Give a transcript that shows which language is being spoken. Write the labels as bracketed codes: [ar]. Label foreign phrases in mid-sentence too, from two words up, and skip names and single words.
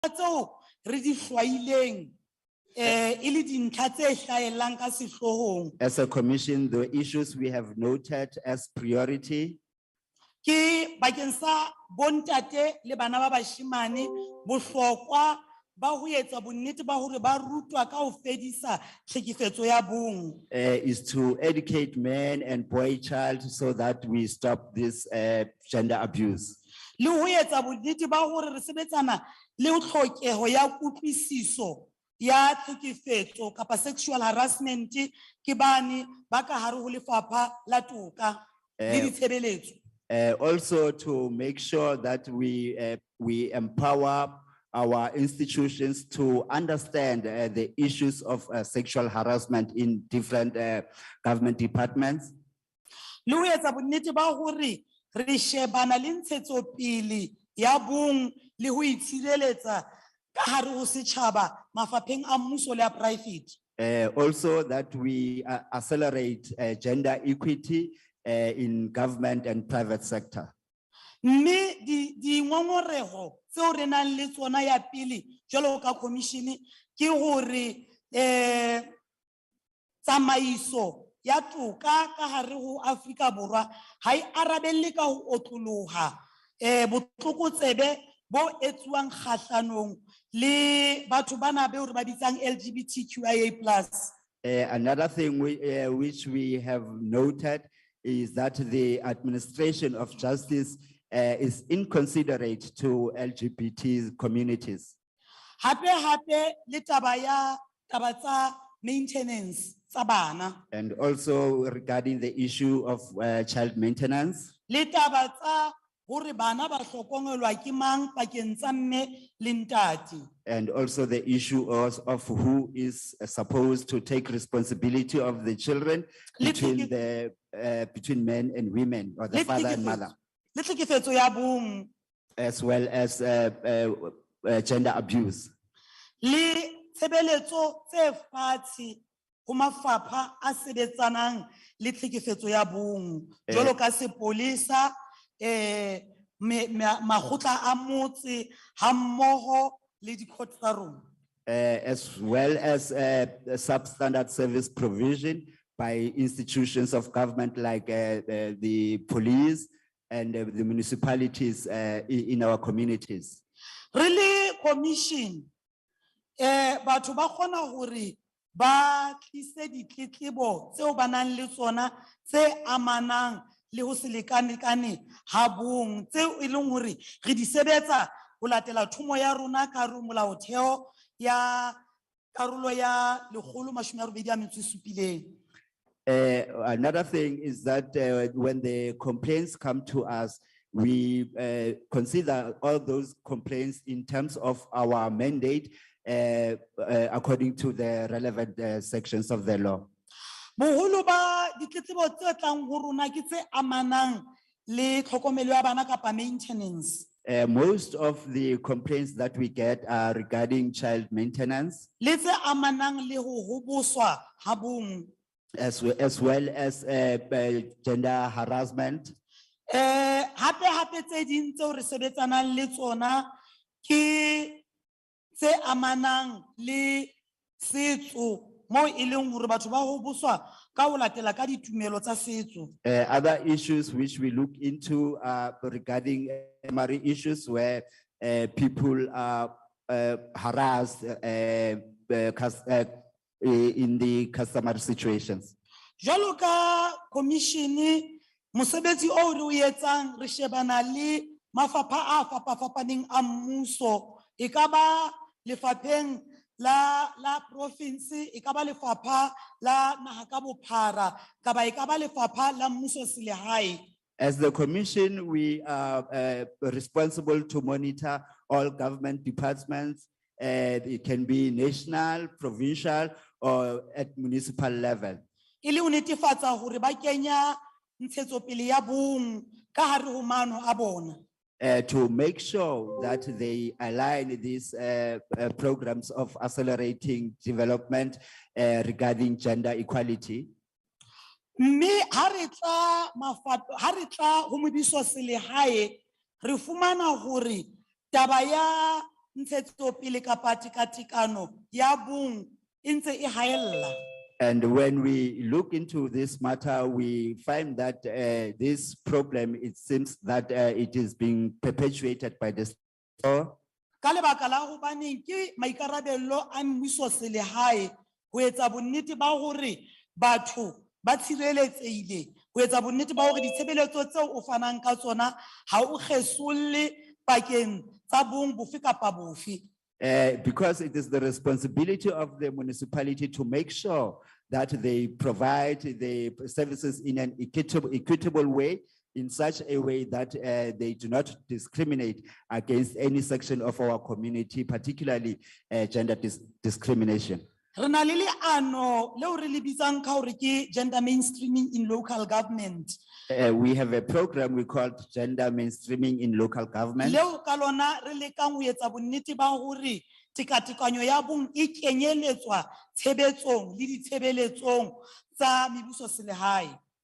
[st] tseo re di hlwaileng e le dintlha tse hlahellang ka sehloohong [en] As a commission, the issues we have noted as priority [st] ke bakeng sa bontate le bana ba bashemane bohlokwa ba ho etsa bonnete ba hore ba rutwa ka ho fedisa tlhekefetso ya bong [en] is to educate men and boy child so that we stop this gender abuse. [st] le ho etsa bonnete ba hore re sebetsana le tlhokeho ya kutlwisiso ya tlhekefetso kapa [en] sexual harassment [st] ke bane ba ka hare ho lefapha la toka le ditshebeletso. [en] Also to make sure that we empower our institutions to understand the issues of sexual harassment in different government departments. [st] Le ho etsa bonnete ba hore re shebana le ntshetsopele ya bong le ho itshireletsa ka hare ho setjhaba mafapheng a mmuso le a private. [en] Also that we accelerate gender equity in government and private sector. [st] Mme di ngongoreho tseo re nang le tsona ya pele jwalo ka commission ke hore tsamaiso ya toka ka hare ho Afrika Borwa ha e arabelle ka ho otloloha botlokotsebe bo etsuwang kgahlanong le batho bana be hore ba bitsang LGBTQIA+. [en] Another thing which we have noted is that the administration of justice is inconsiderate to LGBT communities. [st] Hape le taba tsa maintenance tsa bana. [en] And also regarding the issue of child maintenance. [st] Le taba tsa hore bana ba hlokomelwa ke mang pakeng tsa mme le ntate. [en] And also the issue of who is supposed to take responsibility of the children between men and women, or the father and mother. [st] Le tlhekefetso ya bong. [en] As well as gender abuse. [st] Le tshebeletso tse fatshe ho mafapha a sebetsanang le tlhekefetso ya bong jwalo ka sepolesa makgotla a motse ha mmoho le di-court tsa rona. [en] As well as substandard service provision by institutions of government like the police and the municipalities in our communities. Really, commission, [st] batho ba kgona hore ba tlise ditletlebo tseo ba nang le tsona tse amanang le ho se lekane ha bong tseo e leng hore re di sebetsa ho latela thumo ya rona ka hare ho molaotheo ya karolo ya 187. [en] Another thing is that when the complaints come to us, we consider all those complaints in terms of our mandate according to the relevant sections of the law. [st] Boholo ba ditletlebo tse tlang ho rona ke tse amanang le tlhokomelo ya bana kapa maintenance. [en] Most of the complaints that we get are regarding child maintenance. [st] Le tse amanang le ho hoboswa ha bong. [en] As well as gender harassment. [st] Hape tse ding tseo re sebetsanang le tsona ke tse amanang le setso mo e leng hore batho ba hoboswa ka ho latela ka ditumelo tsa setso. [en] Other issues which we look into regarding primary issues where people are harassed in the customary situations. [st] Jwalo ka commission mosebetsi o re o etsang re shebana le mafapha a fapafapaneng a mmuso e ka ba lefapheng la province e ka ba lefapha la naha ka bophara kapa e ka ba lefapha la mmuso selehae. [en] As the commission, we are responsible to monitor all government departments. It can be national, provincial, or at municipal level. [st] E le ho netefatsa hore ba kenya ntshetsopele ya bong ka hare ho maano a bona. [en] To make sure that they align these programs of accelerating development regarding gender equality. [st] Mme ha re tla ho mobiso selehae re fumana hore taba ntshetsopele kapa tekatekano ya bong e ntse e haella. [en] And when we look into this matter, we find that this problem, it seems that it is being perpetuated by the state. [st] Ka lebaka la hobaneng ke maikarabelo a mmuso selehae ho etsa bonnete ba hore batho ba tshireletsehile, ho etsa bonnete ba hore ditshebeletso tseo o fanang ka tsona ha o kgesolle pakeng tsa bong bofe kapa bofe. [en] Because it is the responsibility of the municipality to make sure that they provide the services in an equitable way, in such a way that they do not discriminate against any section of our community, particularly gender discrimination. [st] Re na le leano leo re le bitsang ka hore ke [en] gender mainstreaming in local government. We have a program we call Gender Mainstreaming in Local Government. [st] Leo ka lona re lekang ho etsa bonnete ba hore tekatekanyo ya bong e kenyeletswa tshebetsong le ditshebeletsong tsa mebuso selehae.